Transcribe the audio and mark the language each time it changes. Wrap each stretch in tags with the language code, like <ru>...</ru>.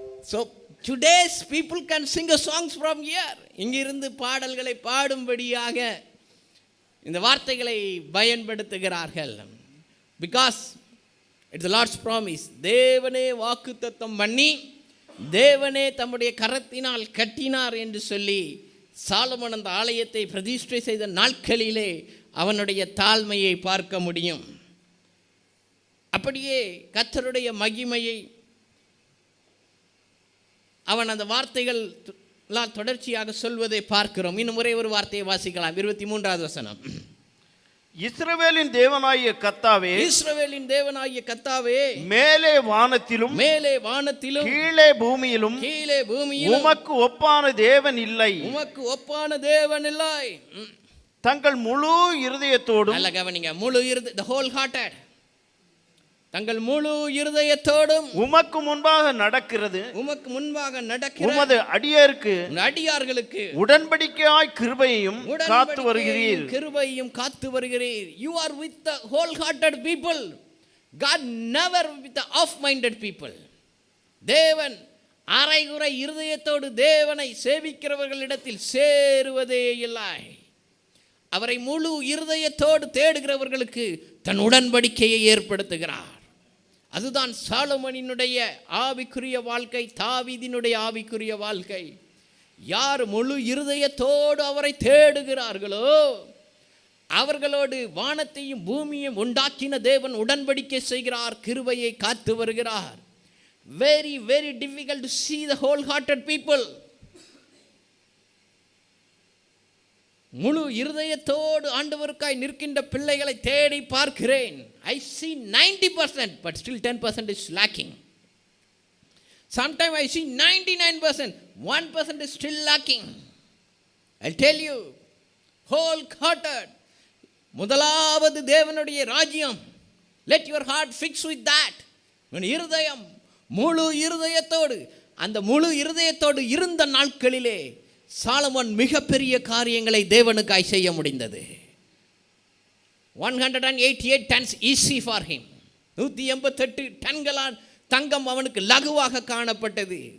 <en>So today's people can sing a songs from here.</en> <ta>இங்கிருந்து பாடல்களை பாடும்படியாக இந்த வார்த்தைகளை பயன்படுத்துகிறார்கள்.</ta> <en>Because it's the Lord's promise.</en> <ta>தேவனே வாக்குத்தத்தம் பண்ணி, தேவனே தம்முடைய கரத்தினால் கட்டினார் என்று சொல்லி சாலமோன் அந்த ஆலயத்தை பிரதிஷ்டை செய்த நாட்களிலே அவனுடைய தாழ்மையை பார்க்க முடியும். அப்படியே கர்த்தருடைய மகிமையை அவன் அந்த வார்த்தைகள் தொடர்ச்சியாக சொல்வதை பார்க்கிறோம். இன்னும் ஒரே ஒரு வார்த்தையை வாசிக்கலாம். 23வது வசனம். இஸ்ரவேலின் தேவனாகிய கர்த்தாவே, இஸ்ரவேலின் தேவனாகிய கர்த்தாவே, மேலே வானத்திலும் மேலே வானத்திலும் கீழே பூமியிலும் கீழே பூமியிலும் உமக்கு ஒப்பான தேவன் இல்லை. உமக்கு ஒப்பான தேவன் இல்லை. தங்கள் முழு இருதயத்தோடும், நல்ல கவனிங்க, முழு</ta> <en>the whole hearted,</en> <ta>தங்கள் முழு இருதயத்தோடும் உமக்கு முன்பாக நடக்கிறது, உமக்கு முன்பாக நடக்கிற உமது அடியார்களுக்கு உடன்படிக்கையாய் கிருபையையும் காத்து வருகிறீர். கிருபையும் காத்து வருகிறீர்.</ta> <en>You are with the whole hearted people. God never with the off minded people.</en> <ta>தேவன் அரைகுறை இருதயத்தோடு தேவனை சேவிக்கிறவர்களிடத்தில் சேருவதே இல்லை. அவரை முழு இருதயத்தோடு தேடுகிறவர்களுக்கு தன் உடன்படிக்கையை ஏற்படுத்துகிறார். அதுதான் சாலமோனினுடைய ஆவிக்குரிய வாழ்க்கை, தாவீதினுடைய ஆவிக்குரிய வாழ்க்கை. யார் முழு இருதயத்தோடு அவரை தேடுகிறார்களோ அவர்களோடு வானத்தையும் பூமியையும் உண்டாக்கின தேவன் உடன்படிக்கை செய்கிறார், கிருபையை காத்து வருகிறார்.</ta> <en>Very, very difficult to see the whole-hearted people.</en> <ta>முழு இருதயத்தோடு ஆண்டவருக்காய் நிற்கின்ற பிள்ளைகளை தேடி பார்க்கிறேன்.</ta> <en>I see 90%, but still 10% is lacking. Sometimes I see 99%, 1% is still lacking. I'll tell you, whole-hearted.</en> <ta>முதலாவது தேவனுடைய ராஜ்யம்.</ta> <en>Let your heart fix with that.</en> <ta>உன் இருதயம் முழு இருதயத்தோடு, அந்த முழு இருதயத்தோடு இருந்த நாட்களிலே சாலமோன் மிகப்பெரிய காரியங்களை தேவனுக்காய் செய்ய முடிந்தது.</ta> <en>188 tons easy for him.</en> <ta>188 டன்களால் தங்கம் அவனுக்கு லகுவாக காணப்பட்டது.</ta>